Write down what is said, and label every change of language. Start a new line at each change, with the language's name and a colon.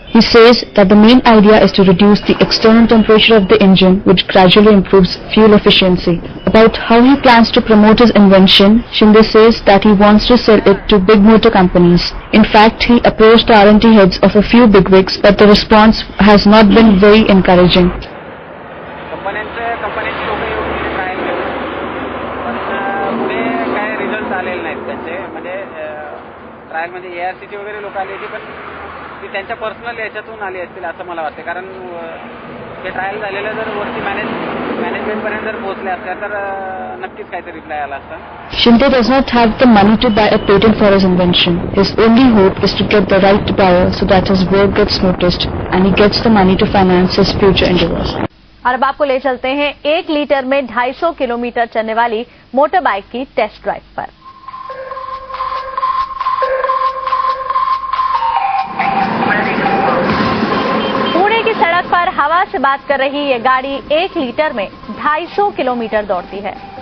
English: He says that the main idea is to reduce the external temperature of the engine, which gradually improves fuel efficiency. About how he plans to promote his invention, Shinde says that he wants to sell it to big motor companies. In fact, he approached the R&D heads of a few bigwigs, but the response has not been very encouraging.
Marathi: कंपन्यांची लोक येऊन trial घेऊन पण पुढे काय result आलेले नाहीत त्यांचे म्हणजे ट्रायल म्हणजे ARCची वगैरे लोक आली होती पण ती त्यांच्या पर्सनल याच्यातून आली असतील असं मला वाटते कारण ते ट्रायल झालेलं जर वरती मॅनेजमेंटपर्यंत जर पोहोचले असल्या तर नक्कीच काहीतरी रिप्लाय आला असता.
English: Shinde does not have the money to buy a patent for his invention. His only hope is to get the right buyer so that his work gets noticed and he gets the money to finance his future endeavors.
Hindi: और अब आपको ले चलते हैं 1 litre में 250 kilometre चलने वाली motor bike की टेस्ट ड्राइव पर। पुणे की सड़क पर हवा से बात कर रही ये गाड़ी 1 लीटर में 250 किलोमीटर दौड़ती है।